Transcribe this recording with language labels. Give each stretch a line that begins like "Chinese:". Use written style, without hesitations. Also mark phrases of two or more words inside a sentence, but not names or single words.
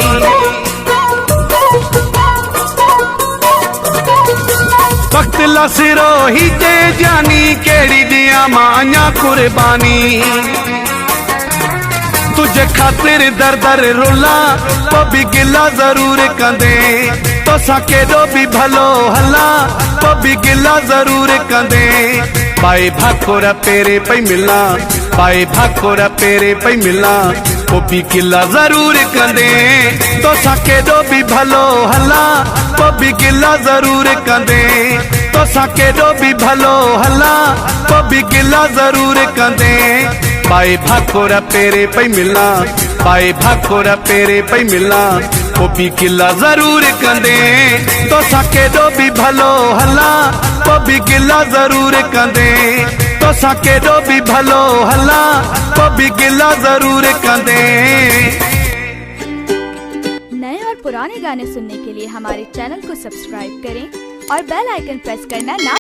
Sindhi: वक्त लसिरो ही ते जानी केड़ी दिया मां कुर्बानी। तुझे खातिर दर दर रुला तो भी गिला जरूर कंदे। तोसा केॾो बि भलो हला तो भी गिला जरूर कंदे। पाए भाकोरा पेरे पई मिला, पाए भाकोरा पेरे पई मिला वो भी गिला जरूर कंदे। तोसा केॾो बि भलो हला तो भी गिला जरूर कंदे। तोसा केॾो बि भलो हला तो भी गिला जरूर कंदे। पाए भाकोरा पेरे पई मिला, पाए भाकोरा पेरे पई मिला वो भी गिला जरूर कंदे। तोसा केॾो बि भलो हला तो भी गिला जरूर कंदे। तोसा केॾो बि भलो हला तो भी गिला जरूर कंदे।
Hindi: नए और पुराने गाने सुनने के लिए हमारे चैनल को सब्सक्राइब करें और
English: bell icon
Hindi: प्रेस करना ना